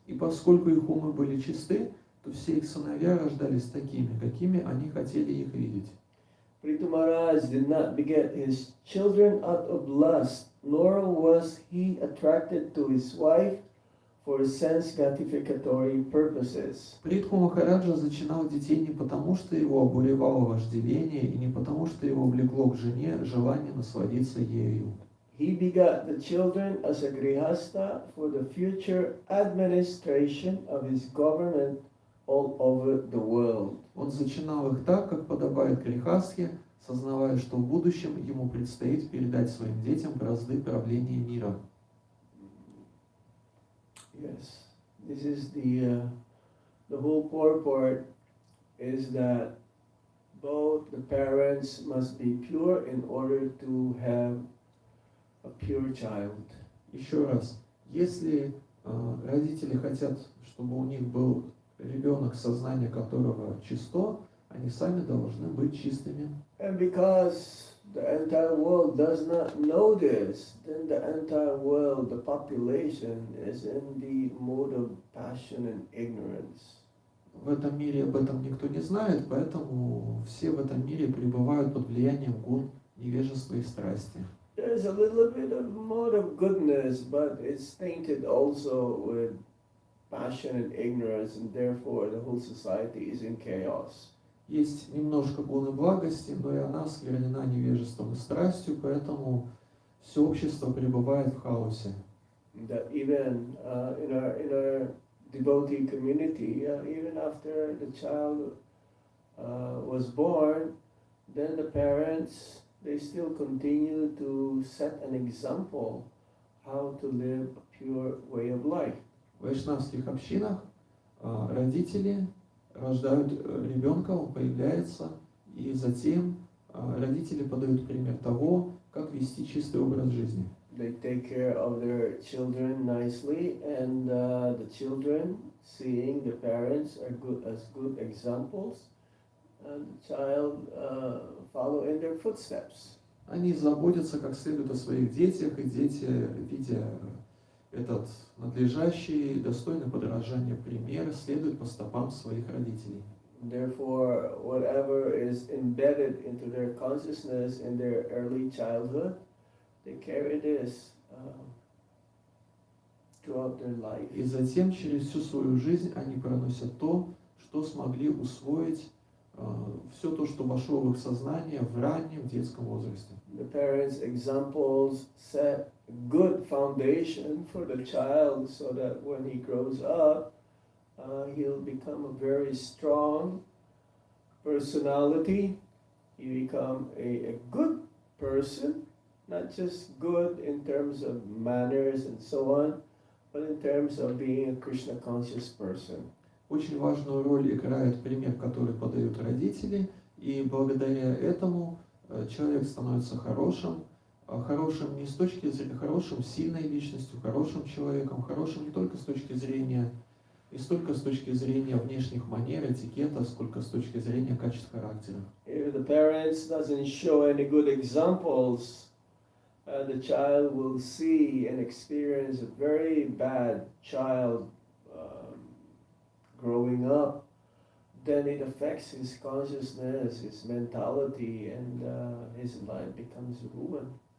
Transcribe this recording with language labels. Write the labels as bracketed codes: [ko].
[ru] И поскольку их умы были чисты, то все их сыновья рождались такими, какими они хотели их видеть. [en] Prithu Maharaj did not beget his children out of lust, nor was he attracted to his wife for sense gratificatory purposes. [ru] Притху Махараджа зачинал детей не потому, что его обуревало вожделение, и не потому, что его влекло к жене желание насладиться ею. [en] He begot the children as a grihasta for the future administration of his government all over the world. [ru] Он зачинал их так, как подобает грехастхе, сознавая, что в будущем ему предстоит передать своим детям бразды правления мира. [en] Yes, this is the whole purport is that both the parents must be pure in order to have a pure child. [ru] Еще раз, если родители хотят, чтобы у них был ребенок, сознание которого чисто, они сами должны быть чистыми. [en] And because the entire world does not know this, then the entire world, the population, is in the mode of passion and ignorance. [ru] В этом мире об этом никто не знает, поэтому все в этом мире пребывают под влиянием гун, невежества и страсти. [en] There's a little bit of mode of goodness, but it's tainted also with passion and ignorance, and therefore the whole society is in chaos. [ru] Есть немножко гуны благости, но и она осквернена невежеством и страстью, поэтому все общество пребывает в хаосе. [en] That even in our devotee community, even after the child was born, then the parents, they still continue to set an example how to live a pure way of life. [ru] В вайшнавских общинах родители рождают ребенка, он появляется, и затем родители подают пример того, как вести чистый образ жизни. [en] They take care of their children nicely, and the children, seeing the parents are good examples, and the child follow in their footsteps. [ru] Они заботятся как следует о своих детях, и дети, видя этот надлежащий, достойный подражания пример, следуют по стопам своих родителей. [en] Therefore, whatever is embedded into their consciousness in their early childhood, they carry this throughout their life. [ru] И затем через всю свою жизнь они проносят то, что смогли усвоить, все то, что вошло в их сознание в раннем детском возрасте. [en] The parents' examples set a good foundation for the child so that when he grows up, he'll become a very strong personality. He become a good person, not just good in terms of manners and so on, but in terms of being a Krishna conscious person. [ru] Очень важную роль играет пример, который подают родители, и благодаря этому человек становится хорошим, хорошим не с точки зрения, хорошим сильной личностью, хорошим человеком, хорошим не только с точки зрения, не столько с точки зрения внешних манер, этикета, сколько с точки зрения качеств характера. [en] If the parents doesn't show any good examples, the child will see and experience a very bad child growing up. Then it affects his consciousness, his mentality, and his life becomes ruined.